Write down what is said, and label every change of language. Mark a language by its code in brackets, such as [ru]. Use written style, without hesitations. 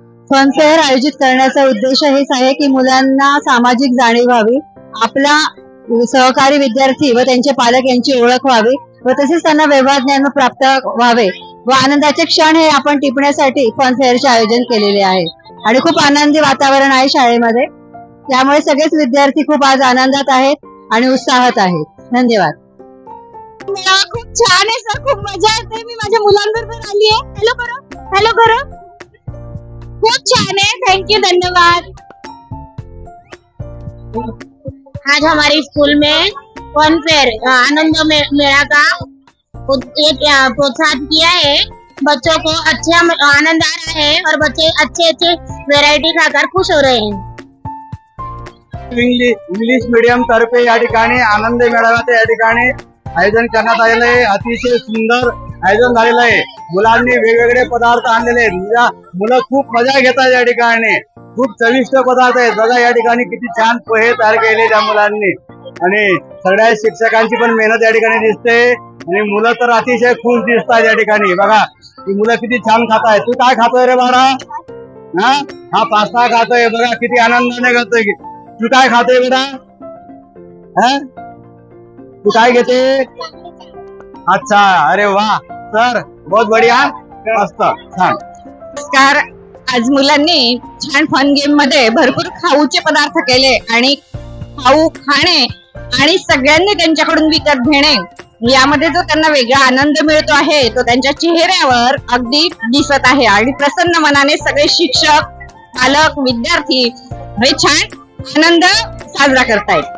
[mr] Fun fair आयोजित करण्याचा उद्देश हेच आहे की मुलांना सामाजिक जाणीव व्हावी, आपला सहकारी विद्यार्थी व त्यांचे पालक यांची ओळख व्हावी व तसेच त्यांना व्यवहार ज्ञान प्राप्त व्हावे व आनंदाचे क्षण हे आपण टिपण्यासाठी फन फेअरचे आयोजन केलेले आहे. आणि खूप आनंदी वातावरण आहे शाळेमध्ये, त्यामुळे सगळेच विद्यार्थी खूप आज आनंदात आहेत आणि उत्साहात आहेत. धन्यवाद. खूप छान आहे सर, खूप मजा येते. मी माझ्या मुलांबरोबर आली आहे. [hi] हॅलो करो, हॅलो करो. [mr] खूप छान है, थैंक यू, धन्यवाद. [hi] आज हमारे स्कूल में फन फेयर आनंद मेला का प्रोत्साहन किया है. बच्चों को अच्छा आनंद आ रहा है और बच्चे अच्छे अच्छे वेरायटी खाकर खुश हो रहे हैं. [mr] इंग्लिश मीडियम तर्फे या ठिकाणी आनंद मेळाव्याचे या ठिकाणी आयोजन करण्यात आलेलं आहे. अतिशय सुंदर आयोजन झालेलं आहे. मुलांनी वेगवेगळे पदार्थ आणलेले आहेत. मुलं खूप मजा घेतात या ठिकाणी. खूप चविष्ट पदार्थ आहेत. बघा या ठिकाणी किती छान पोहे तयार केले त्या मुलांनी आणि सगळ्या शिक्षकांची पण मेहनत या ठिकाणी दिसते आणि मुलं तर अतिशय खुश दिसतात या ठिकाणी. बघा ही मुलं किती छान खात आहेत. तू काय खातोय रे बाळा? हा पास्ता खातोय. बघा किती आनंदाने खातोय. तू काय खातोय बेटा? तू काय घेते? [hi] अच्छा, अरे वाह सर, बहुत बढ़िया, मस्त, छान. [mr] नमस्कार. आज मुलांनी छान फन गेम मध्ये भरपूर खाऊचे पदार्थ केले आणि खाऊ खाणे आणि सगळ्यांनी त्यांच्याकडून विकत घेणे यामध्ये जो त्यांना वेगळा आनंद मिळतो आहे तो त्यांच्या चेहऱ्यावर अगदी दिसत आहे आणि प्रसन्न मनाने सगळे शिक्षक, पालक, विद्यार्थी हे छान आनंद साजरा करतायत.